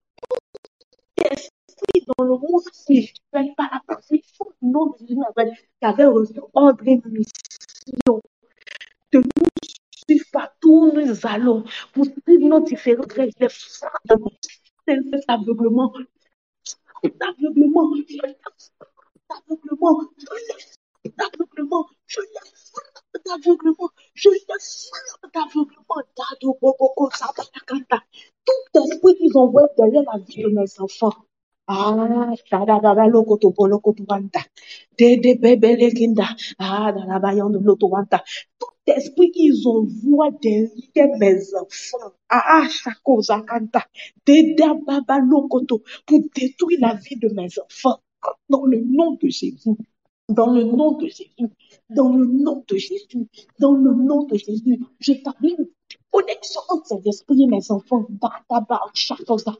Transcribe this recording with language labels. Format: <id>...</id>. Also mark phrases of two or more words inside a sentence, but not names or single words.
<fr>Esprit dans le monde spirituel, par la puissance du nom de Jésus, qui avait reçu ordre et mission de nous suivre partout où nous allons, pour suivre nos différents règles, cet aveuglement, d'aveuglement, d'aveuglement, d'aveuglement, je laisse d'aveuglement, je laisse d'aveuglement, d'ado, bobo, sabakanta. Tout esprit qu'ils envoient derrière la vie de mes enfants. Ah, shadadada lokoto bolokoto wanda. Dede bebele kinda. Ah, dalabayan de l'otowanta. Tout esprit qu'ils envoient derrière mes enfants. Ah, shako zakanta. Dede baba lokoto. Pour détruire la vie de mes enfants. Dans le nom de Jésus. Dans le nom de Jésus. Dans le nom de Jésus. Dans le nom de Jésus. J'établis une connexion entre ces esprits et mes enfants. Bataba, shakoza.</fr>